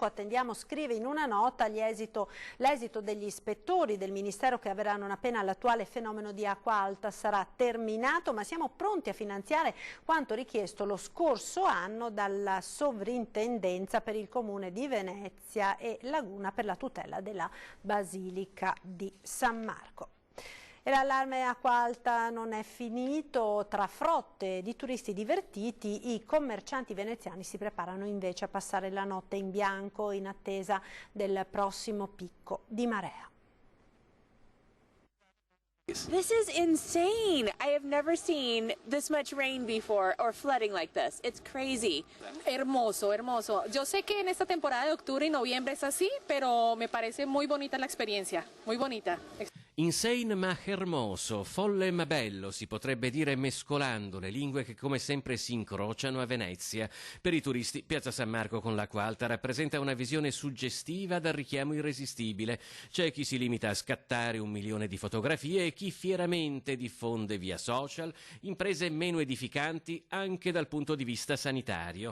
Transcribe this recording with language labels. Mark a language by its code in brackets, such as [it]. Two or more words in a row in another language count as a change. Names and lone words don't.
[it] Attendiamo, scrive in una nota, l'esito degli ispettori del Ministero che avranno non appena l'attuale fenomeno di acqua alta sarà terminato, ma siamo pronti a finanziare quanto richiesto lo scorso anno dalla Sovrintendenza per il Comune di Venezia e Laguna per la tutela della Basilica di San Marco. E l'allarme acqua alta non è finito, tra frotte di turisti divertiti i commercianti veneziani si preparano invece a passare la notte in bianco in attesa del prossimo picco di marea. [en] This is insane. I have never seen this much rain before or flooding like this. It's crazy. [es] Hermoso, hermoso. Yo sé que en esta temporada de octubre y noviembre es así, pero me parece muy bonita la experiencia. Muy bonita. [it] Insane ma hermoso, folle ma bello, si potrebbe dire mescolando le lingue che come sempre si incrociano a Venezia. Per i turisti, Piazza San Marco con l'acqua alta rappresenta una visione suggestiva dal richiamo irresistibile. C'è chi si limita a scattare 1 milione di fotografie e chi fieramente diffonde via social imprese meno edificanti anche dal punto di vista sanitario.